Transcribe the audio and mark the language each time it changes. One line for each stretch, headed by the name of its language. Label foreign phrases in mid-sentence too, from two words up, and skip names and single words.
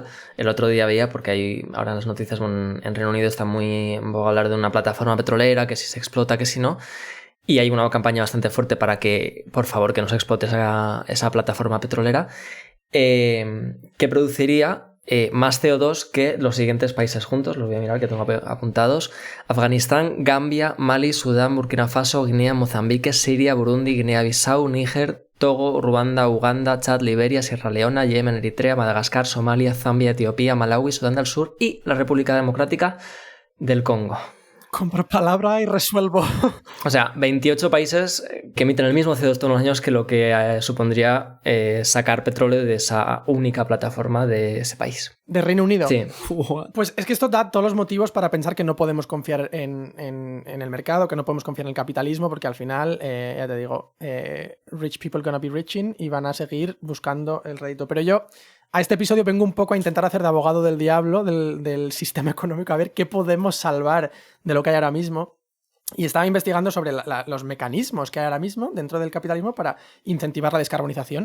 Spanish: El otro día veía, porque hay ahora las noticias en Reino Unido está muy en boga hablar de una plataforma petrolera, que si se explota, que si no. Y hay una campaña bastante fuerte para que, por favor, que no se explote esa plataforma petrolera, que produciría más CO2 que los siguientes países juntos. Los voy a mirar, que tengo apuntados: Afganistán, Gambia, Mali, Sudán, Burkina Faso, Guinea, Mozambique, Siria, Burundi, Guinea-Bissau, Níger, Togo, Ruanda, Uganda, Chad, Liberia, Sierra Leona, Yemen, Eritrea, Madagascar, Somalia, Zambia, Etiopía, Malawi, Sudán del Sur y la República Democrática del Congo. Compro palabra y resuelvo. O sea, 28 países que emiten el mismo CO2 todos los años que lo que supondría sacar petróleo de esa única plataforma de ese país. ¿De Reino Unido? Sí. Pues es que esto da todos los motivos para pensar que no podemos confiar en el mercado, que no podemos confiar en el capitalismo, porque al final, ya te digo,
English: rich people gonna be riching
Spanish: y van a seguir buscando el rédito. Pero yo a este episodio vengo un poco a intentar hacer de abogado del diablo del sistema económico, a ver qué podemos salvar de lo que hay ahora mismo. Y estaba investigando sobre los mecanismos que hay ahora mismo dentro del capitalismo para incentivar la descarbonización.